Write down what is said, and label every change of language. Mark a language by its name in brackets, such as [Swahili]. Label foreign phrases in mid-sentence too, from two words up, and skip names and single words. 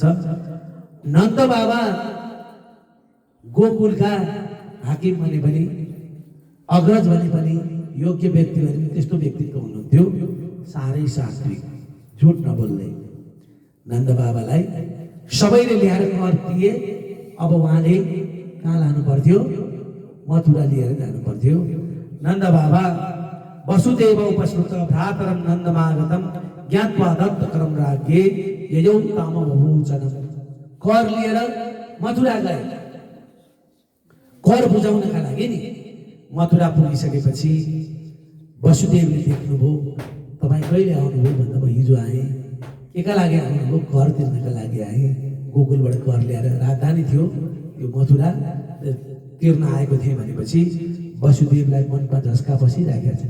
[Nepali] नन्द बाबा गोकुलका हाकिम भने पनि, अग्रज भने पनि, योग्य व्यक्ति भने पनि त्यस्तो व्यक्तित्व हुनुहुन्थ्यो, साह्रै सात्विक, झुट नबोल्ने। नन्द बाबालाई सबैले ल्याएर कर दिए। अब उहाँले कहाँ लानु पर्थ्यो? मथुरा लिएर जानु पर्थ्यो। [Sanskrit] नन्द बाबा वसुदेव उपस्कृत भ्रातरम नन्दमागतम ज्ञात्वा दत्तकरम राज्ञे यजौ ताम बभूचनम। [Nepali] कर लिएर मथुरा गए, कर बुझाउनका लागि नि। मथुरा पुगिसकेपछि वसुदेवले देख्नुभयो, तपाईँ कहिले आउनुभयो भन्दा, म हिजो आएँ। केका लागि आउनुभयो? कर तिर्नका लागि आएँ। गोकुलबाट कर ल्याएर राजधानी थियो यो मथुरा, तिर्न आएको थिएँ भनेपछि वसुदेवलाई मनमा झस्का बसिरहेको छ।